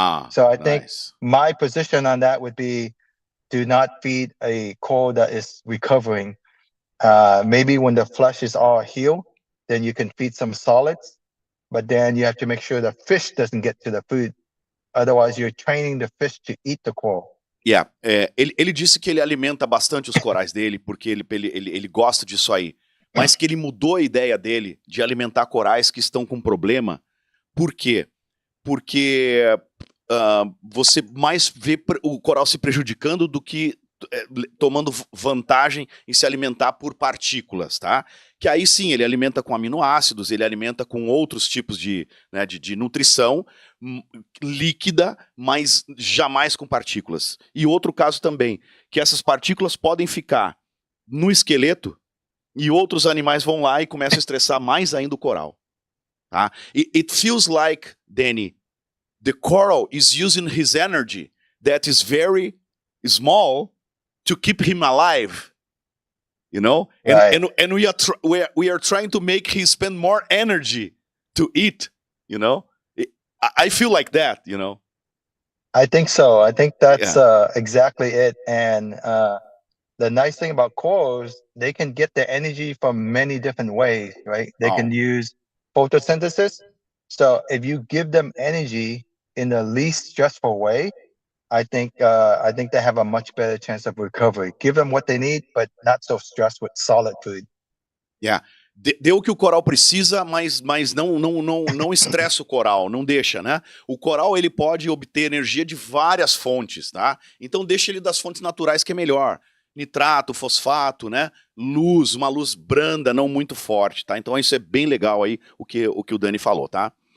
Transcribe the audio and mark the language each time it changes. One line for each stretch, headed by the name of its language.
English: So I think my position on that would be, do not feed a coral that is recovering. Maybe when the flesh is all healed, then you can feed some solids, but then you have to make sure the fish doesn't get to the food. Otherwise, you're training the fish to eat the coral.
Portuguese: Yeah, ele disse que ele alimenta bastante os corais dele porque ele gosta disso aí, mas que ele mudou a ideia dele de alimentar corais que estão com problema. Por quê? Porque você mais vê o coral se prejudicando do que tomando vantagem em se alimentar por partículas, tá? Que aí sim, ele alimenta com aminoácidos, ele alimenta com outros tipos de nutrição líquida, mas jamais com partículas. E outro caso também, que essas partículas podem ficar no esqueleto e outros animais vão lá e começam a estressar mais ainda o coral. Tá?
English: It feels like, Danny, the coral is using his energy that is very small to keep him alive, you know, and we are trying to make him spend more energy to eat, you know. I feel like that, you know. I think so. I think that's exactly it. And the nice thing about corals, they can get their energy from many different ways, right? They can use photosynthesis. So if you give them energy in the least stressful way, I think they have a much better chance of recovery. Give them what they need, but not so stressed with solid food. Yeah.
Portuguese: Deu o que o coral precisa, mas não estressa o coral, não deixa, né? O coral, ele pode obter energia de várias fontes, tá? Então deixa ele das fontes naturais que é melhor. Nitrato, fosfato, né? Luz, uma luz branda, não muito forte, tá? Então isso é bem legal aí, o que o Dani falou, tá?